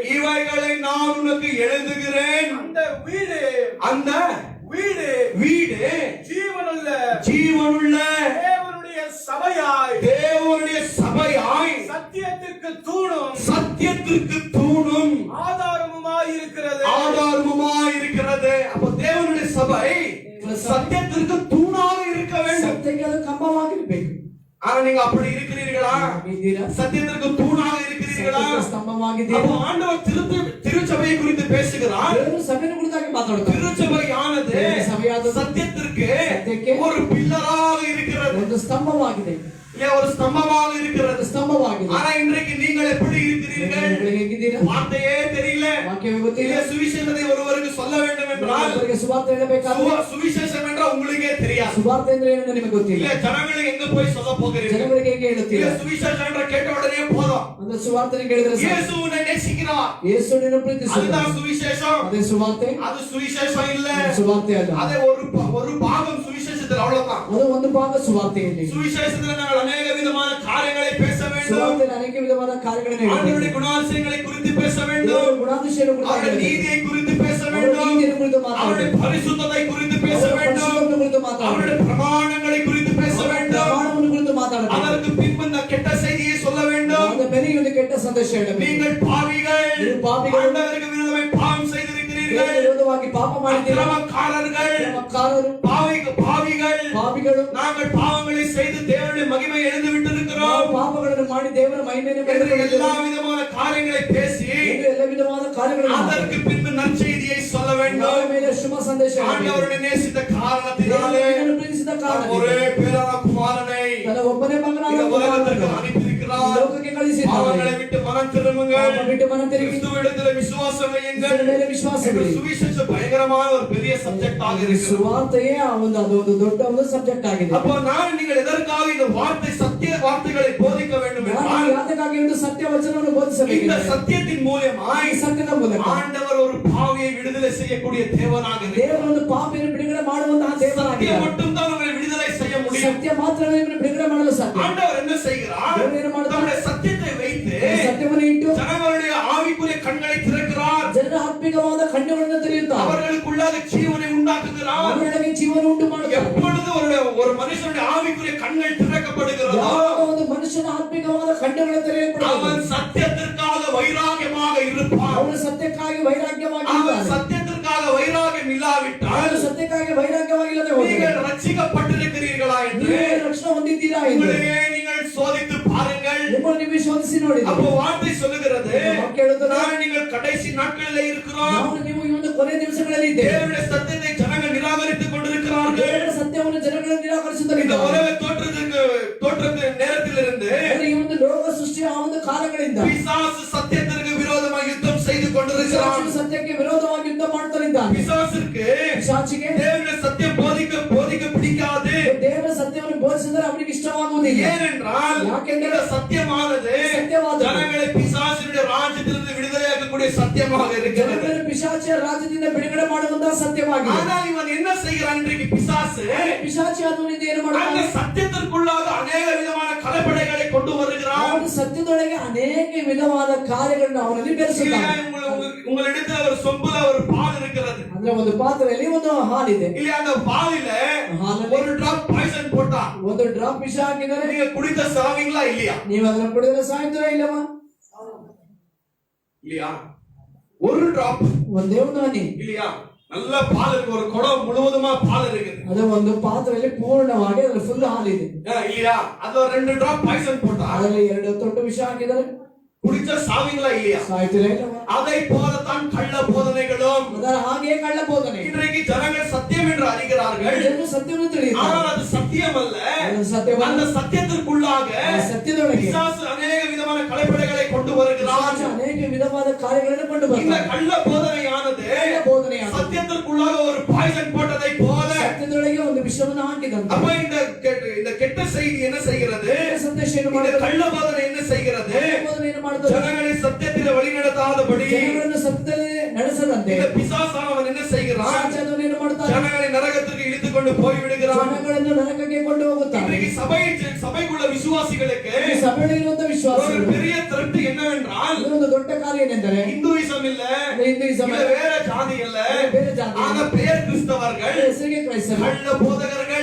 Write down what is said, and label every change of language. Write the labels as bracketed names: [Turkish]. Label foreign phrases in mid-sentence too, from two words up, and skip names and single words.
[Tamil] இவைகளை நான் உனக்கு எழுதுகிறேன். அந்த வீடு ஜீவனுள்ள தேவனுடைய சபையாய் சத்தியத்திற்கு தூணும் ஆதாரமுமாய் இருக்கிறது. அப்போ தேவனுடைய சபை சத்தியத்திற்கு தூணாக இருக்க வேண்டும். [Kannada] ಸತ್ಯಕ್ಕೆ ಅದು ಕಂಬವಾಗಿರಬೇಕು. [Tamil] ஆனா நீங்க அப்படி இருக்கிறீர்களா? சத்தியத்திற்கு தூணாக இருக்கிறீர்களா? [Kannada] ಸ್ತಂಭವಾಗಿದ್ದೀರಾ? [Tamil] அப்போ ஆண்டவர் திருச்சபையை குறித்து பேசுகிறார். [Kannada] ದೇವರು ಸಭೆಯನ್ನು ಕುರಿತಾಗಿ ಮಾತಾಡುತ್ತಾರೆ. [Tamil] திருச்சபையானது சத்தியத்திற்கு ஒரு பில்லராக இருக்கிறது. [Kannada] ಒಂದು ಸ್ತಂಭವಾಗಿದೆ. [Tamil] ஒரு ஸ்தம்பமாக இருக்கிறது. [Kannada] ಸ್ತಂಭವಾಗಿದೆ. [Tamil] ஆனா இன்றைக்கு நீங்கள் எப்படி இருக்கிறீர்கள்? [Kannada] ಹೇಗಿದ್ದೀರಾ? [Tamil] வார்த்தையே தெரியல. [Kannada] ವಾಕ್ಯವೇ ಗೊತ್ತಿಲ್ಲ. [Tamil] சுவிசேஷத்தை ஒருவருக்கு சொல்ல வேண்டும் என்றால் [Kannada] ಅವರಿಗೆ ಸುವಾರ್ತೆ ಹೇಳಬೇಕಾದ್ರೆ [Tamil] சுவிசேஷம் என்றால் உங்களுக்கே தெரியாது. [Kannada] ಸುವಾರ್ತೆ ಅಂದ್ರೆ ಏನು ನಿಮಗೆ ಗೊತ್ತಿಲ್ಲ. [Tamil] இல்ல ஜனங்களுக்கு எங்க போய் சொல்ல போகிறீர்கள்? [Kannada] ಜನಗಳಿಗೆ ಹೇಗೆ ಹೇಳುತ್ತೀರಾ? [Tamil] சுவிசேஷம் என்ற கேட்ட உடனே போதும். [Kannada] ಅಂದ್ರೆ ಸುವಾರ್ತೆ ಕೇಳಿದ್ರೆ [Tamil] இயேசு உன்னை நேசிக்கிறார். [Kannada] ಯೇಸುವನ್ನು ಪ್ರೀತಿಸುತ್ತಾರೆ. [Tamil] அதுதான் சுவிசேஷம். [Kannada] ಅದೇ ಸುವಾರ್ತೆ. [Tamil] அது சுவிசேஷம் இல்ல. [Kannada] ಸುವಾರ್ತೆ ಅಲ್ಲ. [Tamil] அதே ஒரு பாகம் சுவிசேஷத்தில் அவ்வளவுதான். [Kannada] ಅದು ಒಂದು ಭಾಗ ಸುವಾರ್ತೆಯಲ್ಲಿ. [Tamil] சுவிசேஷத்தில் நாங்கள் அநேக விதமான காரியங்களை பேச வேண்டும். [Kannada] ಸುವಾರ್ತೆಯಲ್ಲಿ ಅನೇಕ ವಿಧವಾದ ಕಾರ್ಯಗಳನ್ನು [Tamil] ஆண்டவருடைய குணாதிசயங்களை குறித்து பேச வேண்டும். [Kannada] ಗುಣಾತಿಶಯಗಳ ಕುರಿತು [Tamil] அவருடைய நீதியை குறித்து பேச வேண்டும். [Kannada] ನೀತಿಯ ಕುರಿತು ಮಾತಾಡಬೇಕು. [Tamil] அவருடைய பரிசுத்தத்தை குறித்து பேச வேண்டும். [Kannada] ಕುರಿತು ಮಾತಾಡಬೇಕು. [Tamil] அவருடைய பிரமாணங்களை குறித்து பேச வேண்டும். [Kannada] ಪ್ರಮಾಣವನ್ನು ಕುರಿತು ಮಾತಾಡಬೇಕು. [Tamil] அதற்கு பின்பு இந்த கெட்ட செய்தியை சொல்ல வேண்டும். அந்த பெரிய [Kannada] ಒಂದು ಕೆಟ್ಟ ಸಂದೇಶ ಹೇಳಬೇಕು. [Tamil] நீங்கள் பாவிகள். ஆண்டவருக்கு விரோதமாய் பாவம் செய்திருக்கிறீர்கள். [Kannada] ವಿರೋಧವಾಗಿ ಪಾಪ ಮಾಡಿದ್ದೀರಾ. [Tamil] அக்கிரமக்காரர்கள். பாவிகள். நாங்கள் பாவங்களை செய்து தேவனுடைய மகிமை இழந்து விட்டிருக்கிறோம். [Kannada] ಪಾಪಗಳನ್ನು ಮಾಡಿ ದೇವರ ಮಹಿಮೆಯನ್ನು ಕಳೆದುಕೊಂಡಿದ್ದೇವೆ. [Tamil] எல்லா விதமான காரியங்களை பேசி [Kannada] ಎಲ್ಲ ವಿಧವಾದ ಕಾರ್ಯಗಳನ್ನು [Tamil] அதற்கு பின்பு நற்செய்தியை சொல்ல வேண்டும். [Kannada] ಮೇಲೆ ಶುಭ ಸಂದೇಶ [Tamil] ஆண்டவருடைய நேசித்த காரணத்தினாலே [Kannada] ಪ್ರೀತಿಸಿದ ಕಾರಣ [Tamil] ஒரே பேரான குமாரனை [Kannada] ತನ್ನ ಒಬ್ಬನೇ ಮಗನಾದ [Tamil] இந்த உலகத்திற்கு அனுப்பியிருக்கிறார். [Kannada] ಲೋಕಕ್ಕೆ ಕಳುಹಿಸಿದ್ದಾನೆ. [Tamil] பாவங்களை விட்டு மனம் திரும்புங்கள். [Kannada] ಬಿಟ್ಟು ಮನ ತಿರುಗಿ [Tamil] கிறிஸ்துவிடத்தில் விசுவாசம் வையுங்கள். [Kannada] ಮೇಲೆ ವಿಶ್ವಾಸವಿಡಿ. [Tamil] சுவிசேஷம் பயங்கரமான ஒரு பெரிய சப்ஜெக்ட் ஆக இருக்கு. [Kannada] ಸುವಾರ್ತೆಯೇ ಒಂದು ದೊಡ್ಡ ಒಂದು ಸಬ್ಜೆಕ್ಟ್ ಆಗಿದೆ. [Tamil] அப்போ நீங்கள் எதற்காக இந்த வார்த்தை சத்திய வார்த்தைகளை போதிக்க வேண்டும் என்றால் [Kannada] ಯಾತಕ್ಕಾಗಿ ಒಂದು ಸತ್ಯ ವಚನವನ್ನು ಬೋಧಿಸಬೇಕು. [Tamil] இந்த சத்தியத்தின் மூலமாய் [Kannada] ಸತ್ಯದ ಮೂಲಕ [Tamil] ஆண்டவர் ஒரு பாவியை விடுதலை செய்யக்கூடிய தேவனாக இருக்கிறார். [Kannada] ದೇವರು ಒಂದು ಪಾಪಿಯನ್ನು ಬಿಡುಗಡೆ ಮಾಡುವಂತಹ ದೇವರಾಗಿದ್ದಾರೆ. [Tamil] சத்தியம் மட்டும் தான் உங்களை விடுதலை செய்ய முடியும். [Kannada] ಸತ್ಯ ಮಾತ್ರವೇ ನಿಮ್ಮನ್ನು ಬಿಡುಗಡೆ ಮಾಡಲು ಸಾಧ್ಯ. [Tamil] ஆண்டவர் என்ன செய்கிறார்? [Kannada] ದೇವರು ಏನು ಮಾಡ್ತಾನೆ? [Tamil] தம்முடைய சத்தியத்தை வைத்து [Kannada] ಸತ್ಯವನ್ನು ಇಟ್ಟು [Tamil] ஜனங்களுடைய ஆவிக்குரிய கண்களை திறக்கிறார். [Kannada] ಜನರ ಆತ್ಮಿಕವಾದ ಕಣ್ಣುಗಳನ್ನು ತೆರೆಯುತ್ತಾರೆ. [Tamil] அவர்களுக்குள்ளாக ஜீவனை உண்டாக்குகிறார். [Kannada] ಅವರೊಳಗೆ ಜೀವನ ಉಂಟು ಮಾಡುತ್ತಾರೆ. [Tamil] எப்பொழுது ஒரு மனுஷனுடைய ஆவிக்குரிய கண்கள் திறக்கப்படுகிறதோ [Kannada] ಯಾವಾಗ ಒಂದು ಮನುಷ್ಯನ ಆತ್ಮಿಕವಾದ ಕಣ್ಣುಗಳು ತೆರೆಯಲ್ಪಡುತ್ತವೆ [Tamil] அவன் சத்தியத்திற்காக வைராகியமாக இருப்பான். [Kannada] ಅವನು ಸತ್ಯಕ್ಕಾಗಿ ವೈರಾಗ್ಯವಾಗಿ [Tamil] அவன் சத்தியத்திற்காக வைராகியம் இல்லாவிட்டால் [Kannada] ಅವನು ಸತ್ಯಕ್ಕಾಗಿ ವೈರಾಗ್ಯವಾಗಿಲ್ಲದೆ ಹೋದರೆ [Tamil] நீங்கள் ரட்சிக்கப்பட்டிருக்கிறீர்களா என்று [Kannada] ನೀವು ರಕ್ಷಣೆ ಹೊಂದಿದ್ದೀರಾ ಎಂದು [Tamil] உங்களையே நீங்கள் சோதித்து பாருங்கள். [Kannada] ನಿಮ್ಮನ್ನು ನೀವು ಶೋಧಿಸಿ ನೋಡಿ. [Tamil] அப்போ வார்த்தை சொல்லுகிறது, [Kannada] ವಾಕ್ಯ ಹೇಳುತ್ತದೆ, [Tamil] நான் நீங்கள் கடைசி நாட்களிலே இருக்கிறோம். [Kannada] ನಾವು ನೀವು ಈ ಒಂದು ಕೊನೆ ದಿವಸಗಳಲ್ಲಿ ಇದ್ದೇವೆ. [Tamil] தேவனுடைய சத்தியத்தை ஜனங்கள் நிராகரித்துக் கொண்டிருக்கிறார்கள். [Kannada] ದೇವರ ಸತ್ಯವನ್ನು ಜನಗಳು [Tamil] இந்த [Kannada] ನಿರಾಕರಿಸುತ್ತಿದ್ದಾರೆ. [Tamil] உலக தோற்றத்தின் நேரத்திலிருந்து [Kannada] ಈ ಒಂದು ಲೋಕ ಸೃಷ್ಟಿಯ ಆ ಒಂದು ಕಾಲಗಳಿಂದ [Tamil] பிசாசு சத்தியத்திற்கு விரோதமாக யுத்தம் செய்து கொண்டிருக்கிறான். [Kannada] ಪಿಶಾಚನು ಸತ್ಯಕ್ಕೆ ವಿರೋಧವಾಗಿ ಯುದ್ಧ ಮಾಡುತ್ತಿದ್ದಾನೆ. [Tamil] பிசாசுக்கு [Kannada] ಪಿಶಾಚಿಗೆ [Tamil] தேவனுடைய சத்தியம் போதிக்க பிடிக்காது. [Kannada] ದೇವರ ಸತ್ಯವನ್ನು ಬೋಧಿಸಿದರೆ ಅವನಿಗೆ ಇಷ್ಟವಾಗುವುದಿಲ್ಲ. [Tamil] ஏனென்றால் இந்த சத்தியமானது ஜனங்களை பிசாசினுடைய ராஜ்யத்திலிருந்து விடுதலையாக்கக்கூடிய சத்தியமாக இருக்கிறது. [Kannada] ಜನರನ್ನು ಪಿಶಾಚಿಯ ರಾಜ್ಯದಿಂದ ಬಿಡುಗಡೆ ಮಾಡುವಂತಹ ಸತ್ಯವಾಗಿದೆ. [Tamil] ஆனால் இவன் என்ன செய்கிறான்? இன்றைக்கு பிசாசு [Kannada] ಪಿಶಾಚಿ ಆದವನಿಂದ ಏನು [Tamil] அந்த [Kannada] ಮಾಡುತ್ತಾನೆ? [Tamil] சத்தியத்திற்குள்ளாக அநேக விதமான கலப்படைகளை கொண்டு வருகிறான். [Kannada] ಅವನು ಸತ್ಯದೊಳಗೆ ಅನೇಕ ವಿಧವಾದ ಕಾರ್ಯಗಳನ್ನು ಅವನಲ್ಲಿ ಬೆರೆಸುತ್ತಾನೆ. [Tamil] உங்களிடத்தில் ஒரு சொம்புல ஒரு பால் இருக்கிறது. [Kannada] ಅಂದ್ರೆ ಒಂದು ಪಾತ್ರೆಯಲ್ಲಿ ಒಂದು ಹಾಲಿದೆ. [Tamil] இல்ல அந்த பாலில ஒரு [English] drop poison [Tamil] போட்டா [Kannada] ಒಂದು ಡ್ರಾಪ್ ವಿಷ ಹಾಕಿದರೆ [Tamil] நீங்க குடித்த சாவீங்களா இல்லையா? [Kannada] ನೀವು ಅದನ್ನು ಕುಡಿದರೆ ಸಾಯ್ತೀರಾ ಇಲ್ಲವಾ? [Tamil] இல்லையா? ஒரு டிராப் [Kannada] ಒಂದೇ ಒಂದು ಹನಿ [Tamil] இல்லையா? நல்ல பால் இருக்கு. ஒரு குடம் முழுவதுமா பால் இருக்குது. [Kannada] ಅದು ಒಂದು ಪಾತ್ರೆಯಲ್ಲಿ ಪೂರ್ಣವಾಗಿ ಅದರಲ್ಲಿ ಫುಲ್ ಹಾಲಿದೆ. [Tamil] இல்லையா? அது ஒரு 2 [English] drop poison [Tamil] போட்டா [Kannada] ಅದರಲ್ಲಿ 2 ತೊಟ್ಟು ವಿಷ ಹಾಕಿದರೆ [Tamil] குடிச்சா சாவீங்களா இல்லையா? [Kannada] ಸಾಯ್ತೀರಾ? [Tamil] அதை போலத்தான் கள்ள போதனைகளும். [Kannada] ಅದರ ಹಾಗೆ ಕಳ್ಳ ಬೋಧನೆ. [Tamil] இன்றைக்கு ஜனங்கள் சத்தியம் என்று அறிகிறார்கள். [Kannada] ಜನರು ಸತ್ಯವನ್ನು ತಿಳಿಯುತ್ತಾರೆ. [Tamil] ஆனால் அது சத்தியம் அல்ல. [Kannada] ಅದು ಸತ್ಯವಲ್ಲ. [Tamil] அந்த சத்தியத்திற்குள்ளாக [Kannada] ಸತ್ಯದೊಳಗೆ [Tamil] பிசாசு அநேக விதமான கலைப்படைகளை கொண்டு வருகிறான். [Kannada] ಪಿಶಾಚ ಅನೇಕ ವಿಧವಾದ ಕಾರ್ಯಗಳನ್ನು ಕೊಂಡು [Tamil] இந்த [Kannada] ಬರ್ತಾನೆ. [Tamil] கள்ள போதனையானது [Kannada] ಕಳ್ಳ ಬೋಧನೆಯಾனது [Tamil] சத்தியத்திற்குள்ளாக ஒரு பாய்சன் போட்டதை போல. [Kannada] ಸತ್ಯದೊಳಗೆ ಒಂದು ವಿಷವನ್ನು ಹಾಕಿದಂತೆ. [Tamil] அப்ப இந்த கெட்ட செய்தி என்ன செய்கிறது? [Kannada] ಸಂದೇಶ ಏನು [Tamil] இந்த [Kannada] ಮಾಡುತ್ತದೆ? [Tamil] கள்ள போதனை என்ன செய்கிறது? [Kannada] ಬೋಧನೆ ಏನು ಮಾಡುತ್ತದೆ? [Tamil] ஜனங்களை சத்தியத்தில் வழிநடத்தாதபடி [Kannada] ಜನಗಳನ್ನು ಸತ್ಯದಲ್ಲಿ ನಡೆಸದಂತೆ [Tamil] இந்த பிசாசானவன் என்ன செய்கிறான்? [Kannada] ಪಿಶಾಚನು ಏನು ಮಾಡುತ್ತಾನೆ? [Tamil] ஜனங்களை நரகத்திற்கு இழுத்துக் கொண்டு போய் விடுகிறான். [Kannada] ಜನಗಳನ್ನು ನರಕಕ್ಕೆ ಕೊಂಡು ಹೋಗುತ್ತಾನೆ. [Tamil] இன்றைக்கு சபைக்குள்ள விசுவாசிகளுக்கு [Kannada] ಈ ಸಭೆಯಲ್ಲಿರುವಂತ ವಿಶ್ವಾಸ [Tamil] ஒரு பெரிய த்ரெட் என்னவென்றால், [Kannada] ಒಂದು ದೊಡ್ಡ ಕಾರ್ಯ ಏನೆಂದರೆ [Tamil] இந்துயிசம் இல்ல, [Kannada] ಹಿಂದೂಯಿಸಂ [Tamil] இல்ல வேற ஜாதி இல்ல, [Kannada] ಬೇರೆ ಜಾತಿ [Tamil] ஆனா பேர் கிறிஸ்தவர்கள், [Kannada] ಹೆಸರಿಗೆ ಕ್ರೈಸ್ತರು [Tamil] கள்ள போதகர்கள்.